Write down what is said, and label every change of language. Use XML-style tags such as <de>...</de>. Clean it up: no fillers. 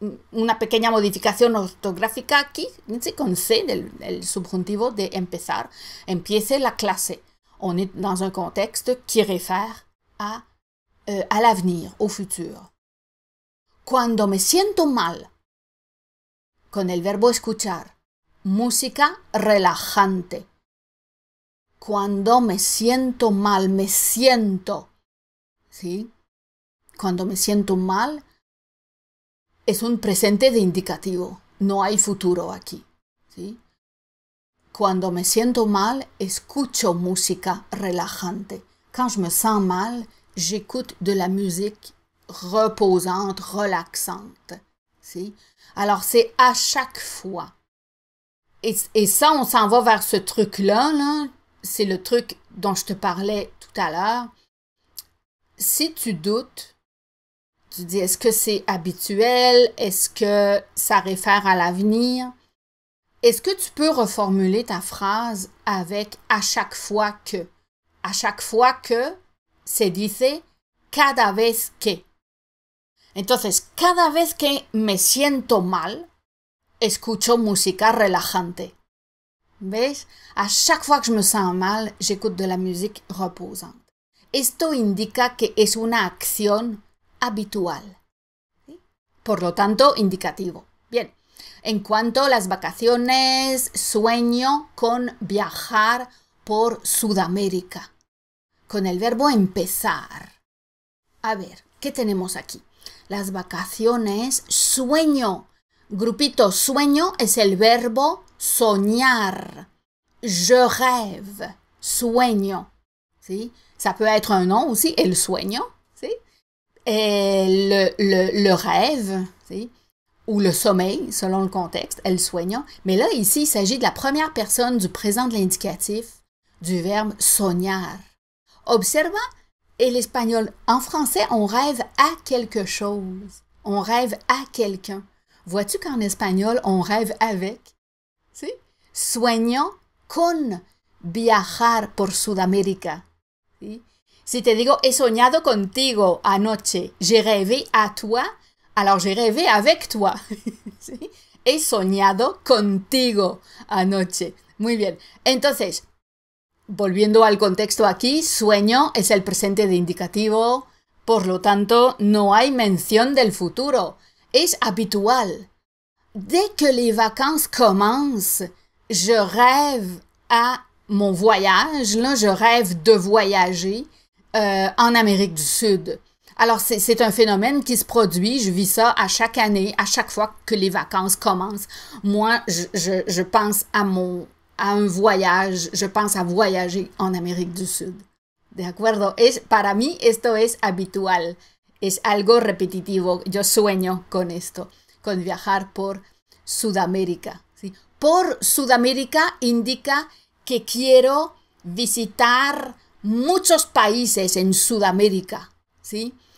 <es>Una pequeña modificación ortográfica aquí, con C, del subjuntivo de empezar, empiece la clase.</es> <fr>On est dans un contexte qui réfère à l'avenir, au futur.</fr> <es>Cuando me siento mal, con el verbo escuchar, música relajante. Cuando me siento mal, me siento, ¿sí? Cuando me siento mal, es un presente de indicativo, no hay futuro aquí, ¿sí? Cuando me siento mal, escucho música relajante.</es> <fr>Quand je me sens mal, j'écoute de la musique reposante, relaxante.</fr> <es>¿Sí?</es> <fr>Alors, c'est à chaque fois. Et ça, on s'en va vers ce truc-là, là. C'est le truc dont je te parlais tout à l'heure. Si tu doutes, tu dis, est-ce que c'est habituel? Est-ce que ça réfère à l'avenir? Est-ce que tu peux reformuler ta phrase avec « à chaque fois que ». À chaque fois que,</fr> <es>se dice « cada vez que ». Entonces, cada vez que me siento mal, escucho música relajante. ¿Ves?</es> <fr>À chaque fois que je me sens mal, j'écoute de la musique reposante.</fr> <es>Esto indica que es una acción habitual. ¿Sí? Por lo tanto, indicativo. Bien. En cuanto a las vacaciones, sueño con viajar por Sudamérica. Con el verbo empezar. A ver, ¿qué tenemos aquí? Las vacaciones, sueño. Grupito, sueño es el verbo soñar.</es> <fr>Je rêve,</fr> <es>sueño. ¿Sí?</es> <fr>Ça peut être un nom aussi,</fr> <es>el sueño. ¿Sí?</es> <fr>Le rêve,</fr> <es>¿sí?</es> <fr>Ou le sommeil, selon le contexte,</fr> <es>el sueño.</es> <fr>Mais là, ici, il s'agit de la première personne du présent de l'indicatif, du verbe soñar.</fr> <es>Observa el espagnol.</es> <fr>En français, on rêve à quelque chose. On rêve à quelqu'un. Vois-tu qu'en espagnol, on rêve avec?</fr> <es>¿Sí? Sueño con viajar por Sudamérica. ¿Sí? Si te digo, he soñado contigo anoche,</es> <fr>j'ai rêvé à toi, alors j'ai rêvé avec toi.</fr> <es>¿Sí? He soñado contigo anoche. Muy bien. Entonces, volviendo al contexto aquí, sueño es el presente de indicativo, por lo tanto, no hay mención del futuro. Es habitual.</es> <fr>Dès que les vacances commencent, je rêve à mon voyage. Là, je rêve de voyager en Amérique du Sud. Alors, c'est un phénomène qui se produit. Je vis ça à chaque année, à chaque fois que les vacances commencent. Moi, je pense à un voyage. Je pense à voyager en Amérique du Sud.</fr> <es>¿De acuerdo? Para mí, esto es habitual. Es algo repetitivo. Yo sueño con esto, con viajar por Sudamérica. ¿Sí? Por Sudamérica indica que quiero visitar muchos países en Sudamérica. ¿Sí?</es>